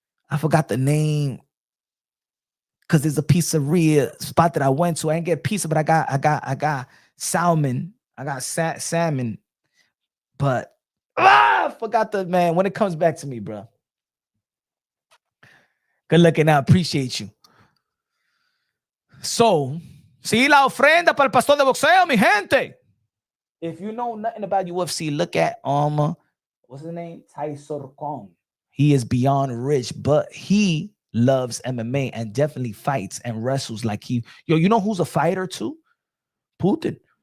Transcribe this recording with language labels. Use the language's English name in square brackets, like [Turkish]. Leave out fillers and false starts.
[English] I forgot the name because there's a pizzeria spot that I went to. I didn't get pizza, but I got salmon. I got salmon, but I forgot the man. When it comes back to me, bro. Good looking out. Appreciate you. [Spanish] So, sí, la ofrenda para el pastor de boxeo, mi gente. [English] If you know nothing about UFC, look at what's his name? Tyson Kong. He is beyond rich, but he loves MMA and definitely fights and wrestles like he. Yo, you know who's a fighter too? Putin.